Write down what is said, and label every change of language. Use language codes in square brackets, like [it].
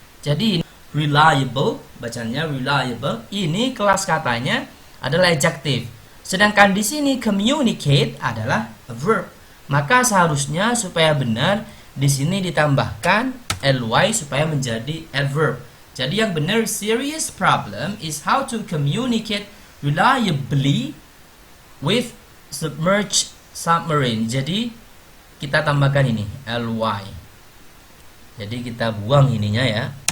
[id] Jadi reliable, bacanya reliable, ini kelas katanya adalah adjective. Sedangkan di sini communicate adalah verb. Maka seharusnya supaya benar di sini ditambahkan ly supaya menjadi adverb. Jadi yang benar, [en] serious problem is how to communicate reliably with submerged submarine. [id] Jadi kita tambahkan ini ly. Jadi kita buang ininya ya.